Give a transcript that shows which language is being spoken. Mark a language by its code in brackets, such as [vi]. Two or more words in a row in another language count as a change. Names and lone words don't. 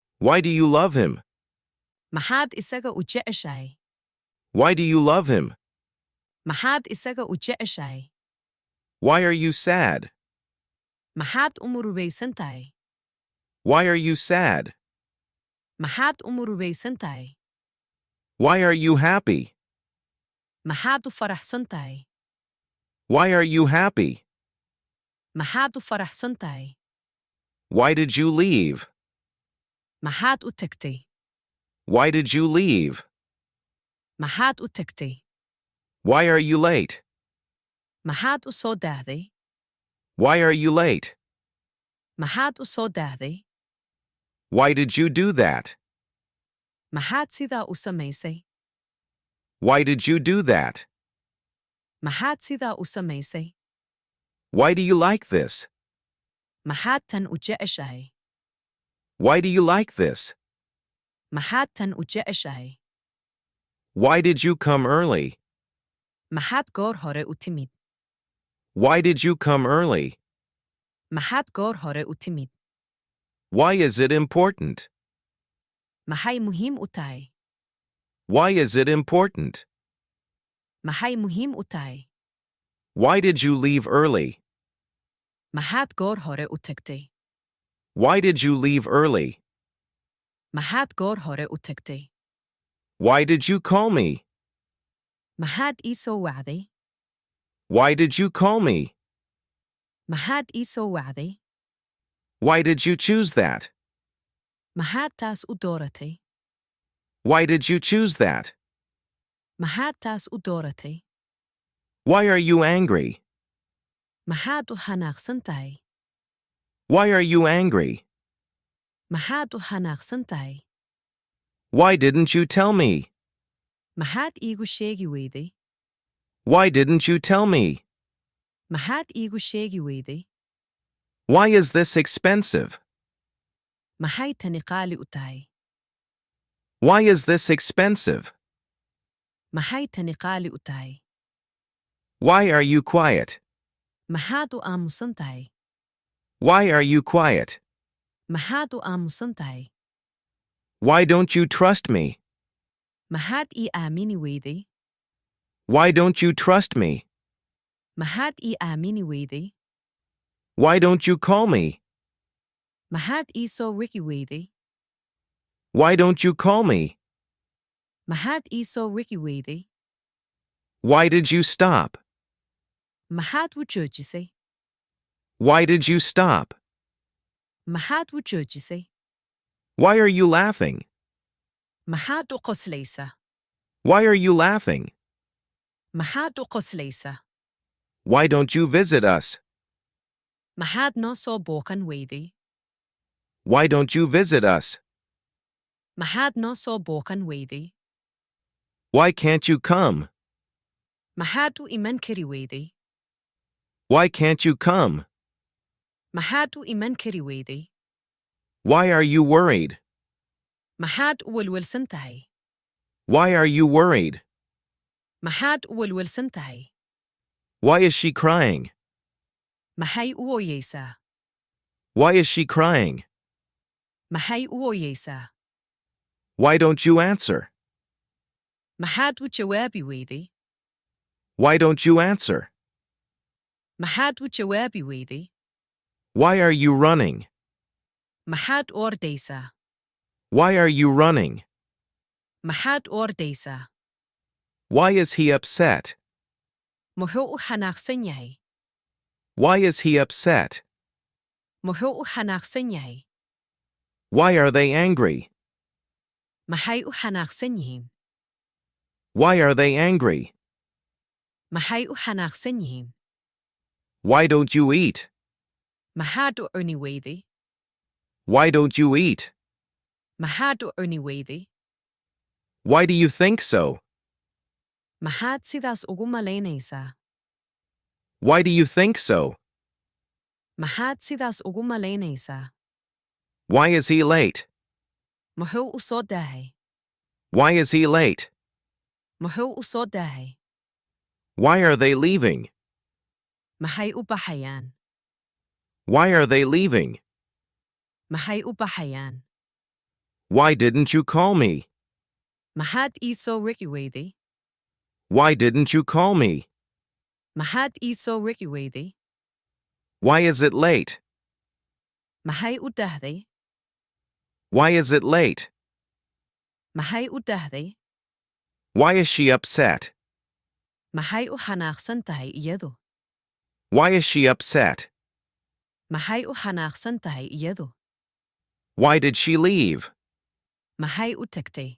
[en] Why do you love him? [so] Maxaad isaga u jeceshahay? [en] Why do you love him? [so] Maxaad isaga u jeceshahay? [en] Why are you sad? [so] Maxaad u murugaysan tahay? [en] Why are you sad? [so] Maxaad u murugaysan tahay? [en] Why are you happy? [so] Maxaad u faraxsan tahay? [en] Why are you happy? [so] Maxaad u faraxsan tahay? [en] Why did you leave? [so] Maxaad u tagtay? [en] Why did you leave? [so] Maxaad u tagtay? [en] Why are you late? [so] Maxaad u soo daahday? [en] Why are you late? [so] Maxaad u soo daahday? [en] Why did you do that? [so] Maxaad sidaa u samaysay? [en] Why did you do that? [so] Maxaad sidaa u samaysay? [en] Why do you like this? [so] Maxaad tan u jeceshahay? [en] Why do you like this? [so] Maxaad tan u jeceshahay? [en] Why did you come early? [so] Maxaad goor hore u timid? [en] Why did you come early? [so] Maxaad goor hore u timid? [en] Why is it important? [so] Maxay muhiim u tahay? [en] Why is it important? [so] Maxay muhiim u tahay? [en] Why did you leave early? [so] Maxaad goor hore u tagtay? [en] Why did you leave early? [so] Maxaad goor hore u tagtay? [en] Why did you call me? [so] Maxaad ii soo wacday? [en] Why did you call me? [so] Maxaad ii soo wacday? [en] Why did you choose that? [so] Maxaad taas u dooratay? [en] Why did you choose that? [so] Maxaad taas u dooratay? [en] Why are you angry? [so] Maxaad u xanaaqsan tahay? [en] Why are you angry? [so] Maxaad u xanaaqsan tahay? [en] Why didn't you tell me? [so] Maxaad iigu sheegi weyday? [en] Why didn't you tell me? [so] Maxaad iigu sheegi weyday? [en] Why is this expensive? [so] Maxay tani qaali u tahay? [en] Why is this expensive? [so] Maxay tani qaali u tahay? [en] Why are you quiet? [so] Maxaad u aamusan tahay? [en] Why are you quiet? [so] Maxaad u aamusan tahay? [en] Why don't you trust me? [so] Maxaad ii aamini weyday? [en] Why don't you trust me? [so] Maxaad ii aamini weyday? [en] Why don't you call me? [so] Maxaad ii soo wici weyday? [en] Why don't you call me? [so] Maxaad ii soo wici weyday? [en] Why did you stop? [so] Maxaad u joojisay? [en] Why did you stop? [so] Maxaad u joojisay? [en] Why are you laughing? [so] Maxaad u qoslaysa? [en] Why are you laughing? [so] Maxaad u qoslaysa? [en] Why don't you visit us? [so] Maxaad noo soo booqan weyday? [en] Why don't you visit us? [so] Maxaad noo soo booqan weyday? [en] Why can't you come? [so] Maxaad u iman kari weyday? [en] Why can't you come? [so] Maxaad u iman kari weyday? [en] Why are you worried? [so] Maxaad u welwelsan tahay? [en] Why are you worried? [so] Maxaad u welwelsan tahay? [en] Why is she crying? [so] Maxay u ooyeysaa? [en] Why is she crying? [so] Maxay u ooyeysaa? [en] Why don't you answer? [so] Maxaad u jawaabi weyday? [en] Why don't you answer? [so] Maxaad u jawaabi weyday? [en] Why are you running? [so] Maxaad u ordaysaa? [en] Why are you running? [so] Maxaad u ordaysaa? [en] Why is he upset? [so] Muxuu u xanaaqsan yahay? [en] Why is he upset? [so] Muxuu u xanaaqsan yahay? [en] Why are they angry? [so] Maxay u xanaaqsan yihiin? [en] Why are they angry? [so] Maxay u xanaaqsan yihiin? [en] Why don't you eat? [so] Maxaad u cuni weyday? [en] Why don't you eat? [so] Maxaad u cuni weyday? [en] Why do you think so? [so] Maxaad sidaas ugu malaynaysaa? [en] Why do you think so? [so] Maxaad sidaas ugu malaynaysaa? [en] Why is he late? [so] Muxuu u soo daahay? [en] Why is he late? [so] Muxuu u soo daahay? [en] Why are they leaving? [so] Maxay u baxayaan? [en] Why are they leaving? [so] Maxay u baxayaan? [en] Why didn't you call me? [so] Maxaad ii soo wici weyday? [en] Why didn't you call me? [so] Maxaad ii soo wici weyday? [en] Why is it late? [so] Maxay u dahday? [en] Why is it late? [so] Maxay u dahday? [en] Why is she upset? [so] Maxay u xanaaqsan tahay iyadu? [en] Why is she upset? [so] Maxay u xanaaqsan tahay iyadu? [en] Why did she leave? [so] Maxay u tagtay?